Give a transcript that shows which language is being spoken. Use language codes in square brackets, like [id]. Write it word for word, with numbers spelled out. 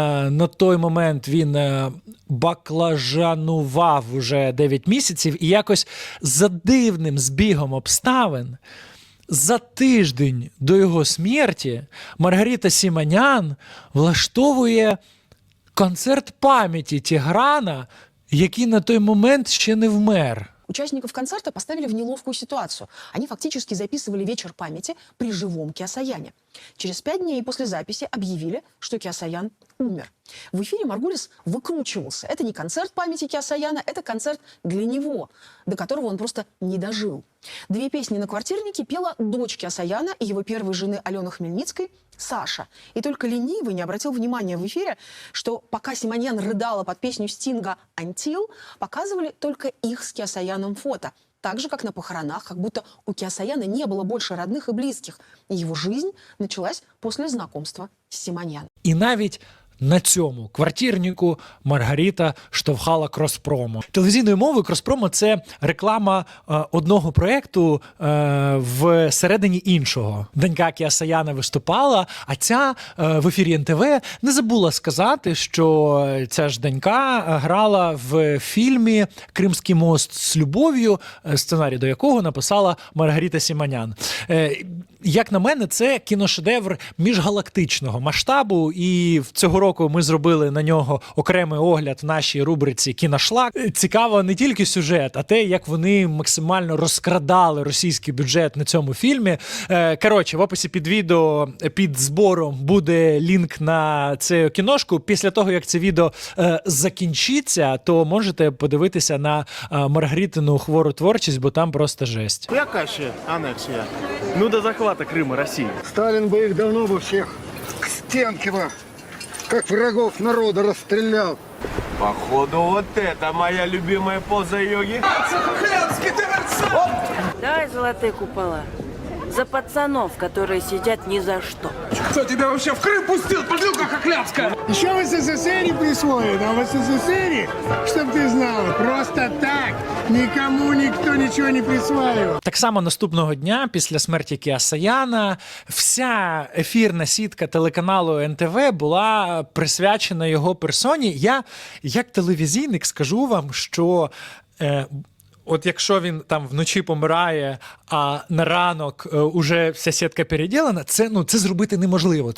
[uk] На той момент він баклажанував уже дев'ять місяців, і якось за дивним збігом обставин за тиждень до його смерті Маргарита Сіманян влаштовує концерт пам'яті Тіграна, який на той момент ще не вмер. [ru] Участников концерта поставили в неловкую ситуацию. Они фактически записывали вечер памяти при живом Кеосаяне. Через пять дней после записи объявили, что Кеосаян умер. В эфире Маргулис выкручивался. Это не концерт памяти Кеосаяна, это концерт для него, до которого он просто не дожил. Две песни на «Квартирнике» пела дочь Кеосаяна и его первой жены Алены Хмельницкой Саша. И только ленивый не обратил внимания в эфире, что пока Симоньян рыдала под песню Стинга «Until», показывали только их с Кеосаяном фото. Так же, как на похоронах, как будто у Кеосаяна не было больше родных и близких. И его жизнь началась после знакомства с Симоньян. [uk] И навіть на цьому «Квартирнику» Маргарита штовхала кроспромо. Телевізійною мовою кроспромо – це реклама е, одного проєкту е, в середині іншого. Донька Кеосаяна виступала, а ця е, в ефірі ен те ве не забула сказати, що ця ж донька грала в фільмі «Кримський мост з любов'ю», сценарій до якого написала Маргарита Сіманян. Е, як на мене, це кіношедевр міжгалактичного масштабу, і в цього року ми зробили на нього окремий огляд в нашій рубриці «Кіношлаг». Цікаво не тільки сюжет, а те, як вони максимально розкрадали російський бюджет на цьому фільмі. Коротше, в описі під відео, під збором буде лінк на цю кіношку. Після того, як це відео закінчиться, то можете подивитися на Маргаритину хвору творчість, бо там просто жесть. Яка ще анексія? [ru] Ну, до захвата Крыма России. Сталин бы их давно бы всех к стенке бы, как врагов народа, расстрелял. Походу, вот это моя любимая поза йоги. Дай золотые купола за пацанов, которые сидят ни за что. Кто тебя вообще в Крым пустил, подлюка хохлядская? Еще в СССР присвоили, а в СССР, чтоб ты знала, просто так никому никто ничего не присваивал. [uk] Так само наступного дня після смерті Кеосаяна вся ефірна сітка телеканалу ен те ве була присвячена його персоні. Я, як телевізійник, скажу вам, що... Е, От якщо він там вночі помирає, а на ранок е, уже вся сітка переділена, це, ну, це зробити неможливо.